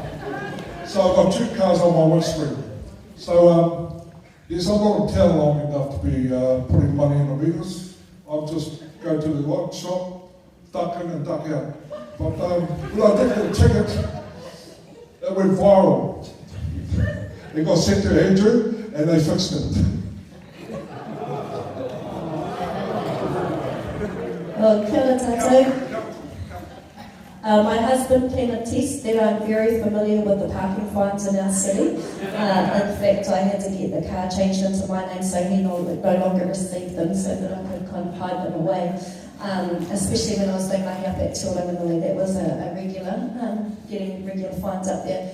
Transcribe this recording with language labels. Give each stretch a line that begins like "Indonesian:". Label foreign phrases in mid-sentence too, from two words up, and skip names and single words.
English: So I've got 2 cars on my windscreen. So yes, I'm not in town long enough to be putting money in the meters. I'll just go to the light shop, duck in and duck out. But when I did get a ticket, it went viral. It got sent to Andrew and they fixed it.
Māori: Kia ora tātou.
English: My husband can attest that I'm very familiar with the parking fines in our city. In fact, I had to get the car changed into my name so he no longer received them, so that I could kind of hide them away. Especially when I was doing my hair back to Whanganui, that was a regular, getting regular fines up there.